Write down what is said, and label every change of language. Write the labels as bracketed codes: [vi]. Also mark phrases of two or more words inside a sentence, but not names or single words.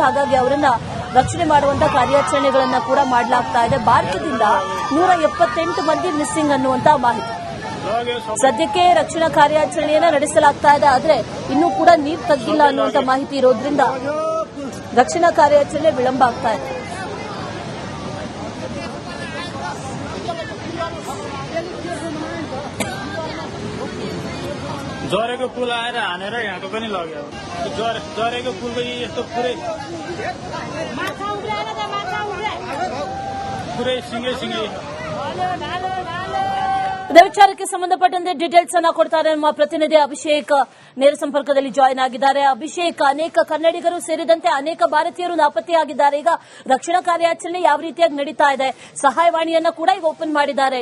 [kn] ಹಾಗಾಗಿ ಅವರನ್ನ ರಕ್ಷಣೆ ಮಾಡುವಂತಹ ಕಾರ್ಯಾಚರಣೆಗಳನ್ನ ಕೂಡ ಮಾಡಲಾಗ್ತಾ ಇದೆ. ಭಾರತದಿಂದ 178 ಮಂದಿ ಮಿಸ್ಸಿಂಗ್ ಅನ್ನುವಂತ ಮಾಹಿತಿ. [hi] लॉग है सब [kn] ಸದ್ಯಕ್ಕೆ ರಕ್ಷಣಾ ಕಾರ್ಯಾಚರಣೆಯನ್ನ ನಡೆಸಲಾಗ್ತಾ ಇದೆ. ಆದ್ರೆ ಇನ್ನೂ ಕೂಡ ನೀರು ತಗ್ಗಿಲ್ಲ ಅನ್ನುವಂತ ಮಾಹಿತಿ ಇರೋದ್ರಿಂದ ರಕ್ಷಣಾ ಕಾರ್ಯಾಚರಣೆ ವಿಳಂಬ ಆಗ್ತಾ ಇದೆ. [ne] ज्वारेको पुल आएर हानेर यहाँको पनि लग्यो ज्वारेको पुलको यस्तो पुरै सिङ्गै [kn] ಇದೇ ವಿಚಾರಕ್ಕೆ ಸಂಬಂಧಪಟ್ಟಂತೆ ಡೀಟೇಲ್ಸ್ ಅನ್ನ ಕೊಡ್ತಾರೆ ನಮ್ಮ ಪ್ರತಿನಿಧಿ ಅಭಿಷೇಕ್. ನೇರ ಸಂಪರ್ಕದಲ್ಲಿ ಜಾಯಿನ್ ಆಗಿದ್ದಾರೆ. ಅಭಿಷೇಕ್, ಅನೇಕ ಕನ್ನಡಿಗರು ಸೇರಿದಂತೆ ಅನೇಕ ಭಾರತೀಯರು ನಾಪತ್ತೆಯಾಗಿದ್ದಾರೆ. ಈಗ ರಕ್ಷಣಾ ಕಾರ್ಯಾಚರಣೆ ಯಾವ ರೀತಿಯಾಗಿ ನಡೀತಾ ಇದೆ? ಸಹಾಯವಾಣಿಯನ್ನ ಕೂಡ ಈಗ ಓಪನ್ ಮಾಡಿದ್ದಾರೆ.